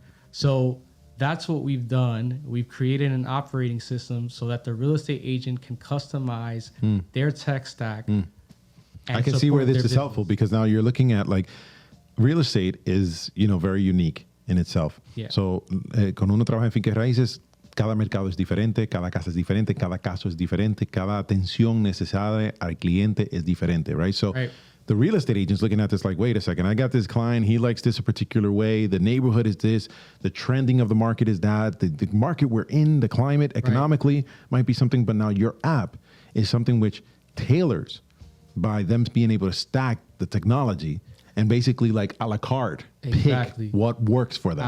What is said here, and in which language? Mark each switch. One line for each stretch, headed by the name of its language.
English: So that's what we've done. We've created an operating system so that the real estate agent can customize their tech stack. I can see where this is helpful, because now you're looking at, like, real estate is, very unique in itself. Yeah.
Spanish: So, cuando uno trabaja en finca raíces, cada mercado es diferente, cada casa es diferente, cada caso es diferente, cada atención necesaria al cliente es diferente, right?
English: So, the real estate agent's looking at this like, wait a second, I got this client, he likes this a particular way, the neighborhood is this, the trending of the market is that, the market we're in, the climate economically might be something, but now your app is something which tailors by them being able to stack the technology and basically, like, a la carte, pick what works for them.